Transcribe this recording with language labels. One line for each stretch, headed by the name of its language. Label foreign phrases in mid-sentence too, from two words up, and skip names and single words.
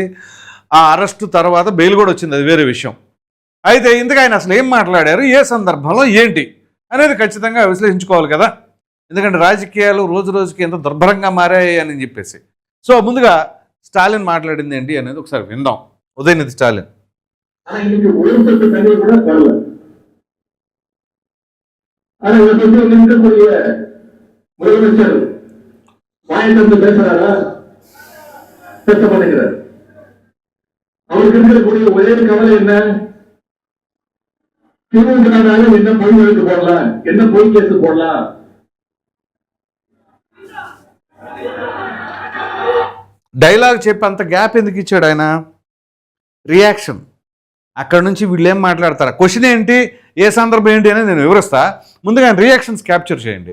Telugu: ఆ అరెస్టు తర్వాత బెయిల్ కూడా వచ్చింది, అది వేరే విషయం. అయితే ఇందుకు ఆయన అసలు ఏం మాట్లాడారు, ఏ సందర్భంలో ఏంటి అనేది ఖచ్చితంగా విశ్లేషించుకోవాలి కదా, ఎందుకంటే రాజకీయాలు రోజు రోజుకి ఎంత దుర్భరంగా మారాయి అని చెప్పేసి. సో ముందుగా స్టాలిన్ మాట్లాడింది ఏంటి అనేది ఒకసారి విందాం. ఉదయనిధి స్టాలిన్.
Tamil: முதலமைச்சர் வாயிலிருந்து பேசுறாரா? பேச மாட்டேங்கிறார். அவருக்கு இருக்கக்கூடிய ஒரே கவலை என்ன? திமுக என்ன பொய் வழக்கு போடலாம், என்ன பொய் கேஸ் போடலாம்.
Telugu: డైలాగ్ చెప్పి అంత గ్యాప్ ఎందుకు ఇచ్చాడు ఆయన? రియాక్షన్. అక్కడ నుంచి వీళ్ళు ఏం మాట్లాడతారా, క్వశ్చన్ ఏంటి, ఏ సందర్భం ఏంటి అనేది నేను వివరిస్తా. ముందుగా రియాక్షన్స్ క్యాప్చర్ చేయండి.